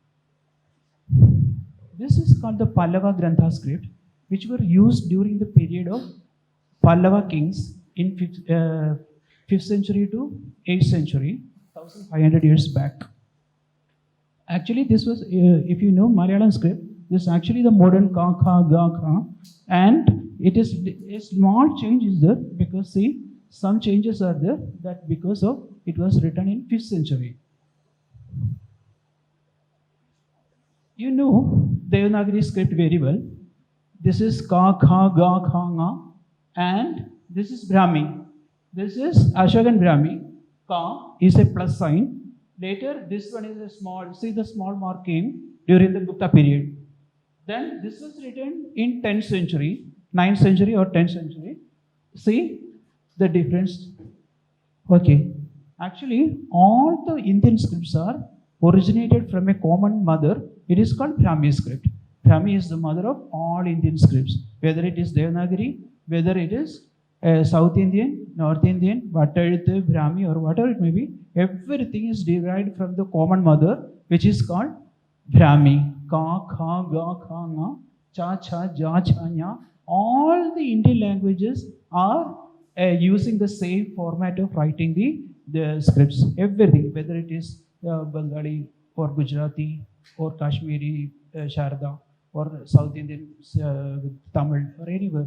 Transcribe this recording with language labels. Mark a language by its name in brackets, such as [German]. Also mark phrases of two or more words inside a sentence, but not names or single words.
[English] This is called the Pallava Grantha script, which were used during the period of Pallava kings in 5th century to 8th century, 1500 years back. Actually, this was, if you know Malayalam script, this is actually the modern ka, kha, ga, kha, and it is a small change is there because see, some changes are there that because of it was written in 5th century. You know Devanagari script very well. This is ka, kha, ga, kha, nga, and this is Brahmi. This is Ashokan Brahmi. Ka is a plus sign. Later, this one is a small, see the small mark came during the Gupta period. Then this was written in 10th century, 9th century or 10th century. See the difference. Okay. Actually, all the Indian scripts are originated from a common mother. It is called Brahmi script. Brahmi is the mother of all Indian scripts. Whether it is Devanagari, whether it is South Indian, North Indian, Vattaluthu, Brahmi, or whatever it may be, everything is derived from the common mother, which is called Brahmi. Ka, kha, ga, kha, nga, cha, cha, ja, cha, nya. All the Indian languages are using the same format of writing the scripts. Everything, whether it is Bengali or Gujarati or Kashmiri, Sharda, or South Indian Tamil, or anywhere.